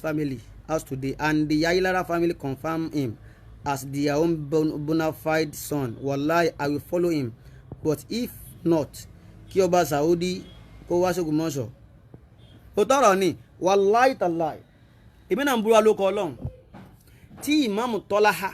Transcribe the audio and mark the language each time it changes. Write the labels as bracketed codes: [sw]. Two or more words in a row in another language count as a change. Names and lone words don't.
[en] family house today and the Ayilara family confirm him as their own bona fide son wallahi I will follow him but if not [yo] kí ọba Saudi kó wá s'Ògbómọ̀ṣọ́ ó tọrọ ni [ar] والله تالله [yo] èmi náà ń búra ló kọ Ọlọ́run tí ìmáàmù Tọ́lá